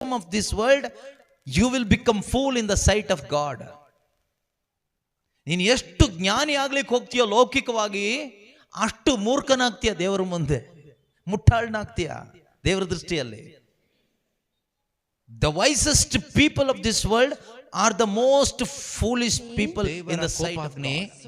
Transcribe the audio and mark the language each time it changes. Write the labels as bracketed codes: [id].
[en] wisdom of this world, you will become fool in the sight of God. [kn] ನೀನು ಎಷ್ಟು ಜ್ಞಾನಿ ಆಗ್ಲಿಕ್ಕೆ ಹೋಗ್ತೀಯೋ ಲೌಕಿಕವಾಗಿ, ಅಷ್ಟು ಮೂರ್ಖನಾಗ್ತೀಯ ದೇವರ ಮುಂದೆ, ಮುಟ್ಟಾಳನಾಗ್ತೀಯ ದೇವರ ದೃಷ್ಟಿಯಲ್ಲಿ. [en] The wisest people of this world are the most foolish people in the sight of God.